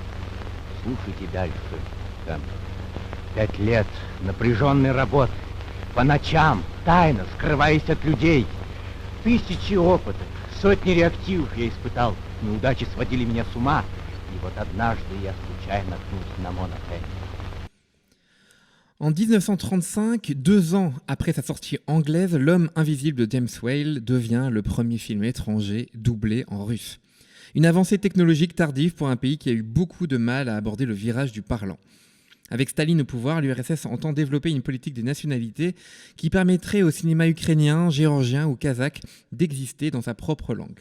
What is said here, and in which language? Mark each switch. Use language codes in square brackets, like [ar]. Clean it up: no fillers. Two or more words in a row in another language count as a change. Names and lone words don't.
[ru] Слушайте дальше, Кэн. 5 лет напряженной работы. По ночам, тайно, скрываясь от людей. Тысячи опытов, сотни реактивов я испытал. Неудачи сводили меня с ума. И вот однажды я случайно наткнулся на Монотель. [fr] En 1935, 2 ans après sa sortie anglaise, L'Homme invisible de James Whale devient le premier film étranger doublé en russe. Une avancée technologique tardive pour un pays qui a eu beaucoup de mal à aborder le virage du parlant. Avec Staline au pouvoir, l'URSS entend développer une politique des nationalités qui permettrait au cinéma ukrainien, géorgien ou kazakh d'exister dans sa propre langue.